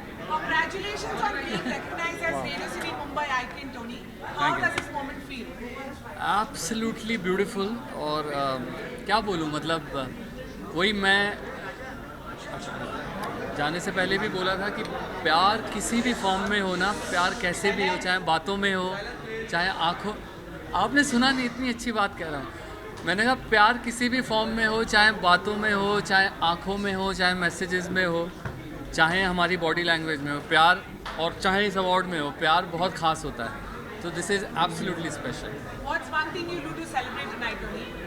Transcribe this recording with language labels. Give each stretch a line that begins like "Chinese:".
English: Congratulations on being recognized as Radio City Mumbai Icon, Tony. How does this moment feel? Absolutely beautiful.
Hindi: और क्या बोलूँ, मतलब वही मैं जाने से पहले भी बोला था कि प्यार किसी भी फॉर्म में हो ना, प्यार कैसे भी हो, चाहे बातों में हो चाहे आँखों, आपने सुना नहीं, इतनी अच्छी बात कह रहा हूँ। मैंने कहा प्यार किसी भी फॉर्म में हो, चाहे बातों में हो, चाहे आँखों में हो, चाहे मैसेजेस में हो, चाहे हमारी बॉडी लैंग्वेज में हो प्यार, और चाहे इस अवार्ड में हो, प्यार बहुत ख़ास होता है।
English: तो this is absolutely special. What's one thing you do to celebrate tonight, Tony?